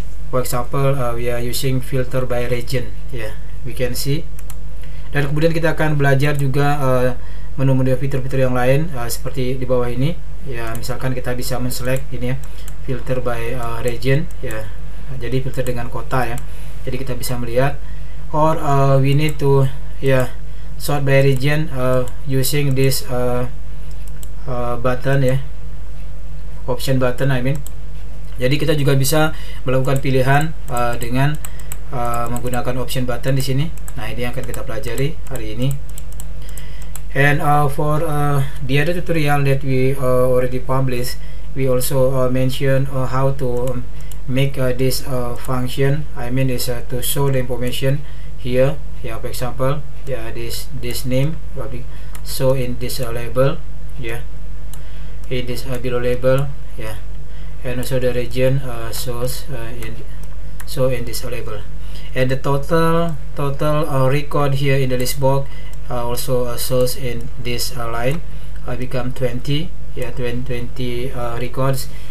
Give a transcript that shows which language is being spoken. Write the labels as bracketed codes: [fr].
[en] For example, we are using filter by region, yeah, we can see. [id] Dan kemudian kita akan belajar juga menu-menu fitur-fitur yang lain seperti di bawah ini, ya. Misalkan kita bisa men-select ini ya, filter by region, ya, jadi filter dengan kota, ya. Jadi kita bisa melihat, [en] or we need to, ya, sort by region using this button, ya, option button, I mean. [id] Jadi kita juga bisa melakukan pilihan dengan menggunakan option button di sini. Nah, ini yang akan kita pelajari hari ini. [en] And for the other tutorial that we already published, we also mention how to make this function, I mean is to show the information here. Yeah, for example, yeah, this name probably so in this label, yeah, in this below label, yeah, and also the region shows in this label, and the total record here in the list box also shows in this line, become 20, yeah, 20 records.